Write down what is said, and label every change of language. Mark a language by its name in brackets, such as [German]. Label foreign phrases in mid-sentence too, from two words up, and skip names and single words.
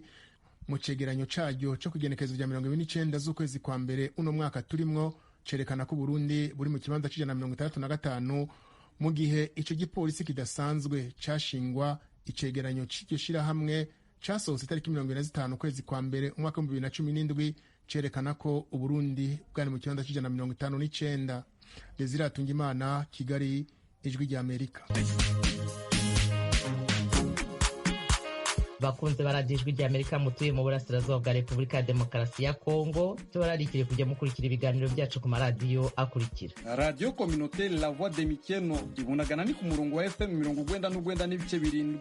[Rundi] Mu cegeranyo caryo co kugenekezo rya 29 z'ukwezi kwa mbere uno mwaka turimwo cerekana ko Burundi buri mu kibanza c'165 mu gihe ico gipolisi kidasanzwe cashingwa. Icegeranyo c'iryo shirahamwe casohotse itariki 25 ukwezi kwa mbere umwaka 2017 cerekana ko Uburundi bwari mu kibanza c'159. Desire Atungimana, Kigali, Ijwi rya Amerika. Bakunze baradijwi rya Amerika mutuye mu burasirazuba bwa Repubulika ya Demokarasi ya Kongo, tubararikire kujya mukurikira ibiganiro byacu ku maradiyo akurikira: Radio Communautaire La Voix de Mikeno ibunagana ni ku murongo wa FM 99 n'ibice birindwi,